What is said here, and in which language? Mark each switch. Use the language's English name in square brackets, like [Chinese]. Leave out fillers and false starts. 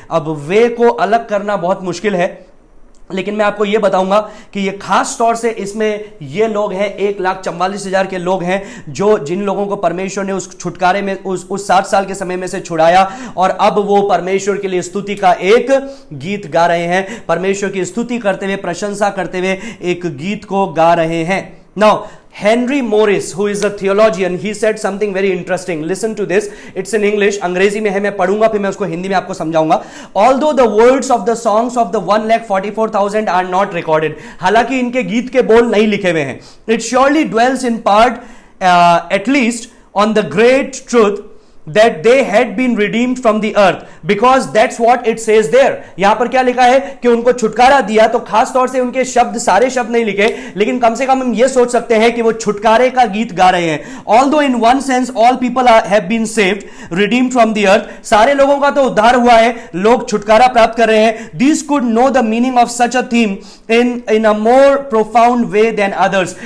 [Hindi] अब वे को अलग करना बहुत मुश्किल है, लेकिन मैं आपको यह बताऊंगा कि ये खास तौर से इसमें ये लोग हैं 1,44,000 के लोग हैं जो जिन लोगों को परमेश्वर ने उस छुटकारे में उस 7 साल के समय में से छुड़ाया, और अब वो परमेश्वर के लिए स्तुति का एक गीत गा रहे हैं। परमेश्वर की स्तुति करते हुए, प्रशंसा करते हुए एक गीत को गा रहे हैं। [English] Now Henry Morris, who is a theologian, he said something very interesting. Listen to this. It's in English. [Hindi] अंग्रेजी में है, मैं पढ़ूंगा फिर मैं उसको हिंदी में आपको समझाऊंगा। [English] Although the words of the songs of the 1,44,000 are not recorded, [Hindi] हालांकि इनके गीत के बोल नहीं लिखे हुए हैं, [English] it surely dwells in part, at least, on the great truth that they had been redeemed from the earth, because that's what it says there. [Hindi] यहां पर क्या लिखा है कि उनको छुटकारा दिया, तो खास तौर से उनके शब्द, सारे शब्द नहीं लिखे, लेकिन कम से कम हम ये सोच सकते हैं कि वो छुटकारे का गीत गा रहे हैं। [English] Although in one sense all people have been saved, redeemed from the earth, [Hindi] सारे लोगों का तो उद्धार हुआ है, लोग छुटकारा प्राप्त कर रहे हैं। [English] These could know the meaning of such a theme in a more profound way than others.